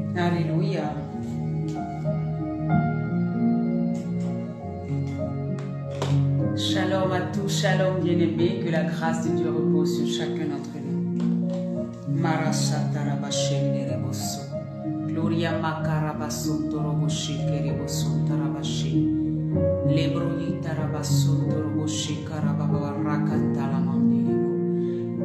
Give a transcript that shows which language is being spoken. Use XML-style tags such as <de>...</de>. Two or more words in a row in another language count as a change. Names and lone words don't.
<fr>Alléluia. Shalom à tous, shalom bien-aimés, que la grâce de Dieu repose sur chacun d'entre nous. Marashatarabashi, Gloria Makarabasun Toroboshi, Kerebosun Tarabashi, Lebrohi Tarabasun Toroboshi, Karababarakatalamandebo.</fr>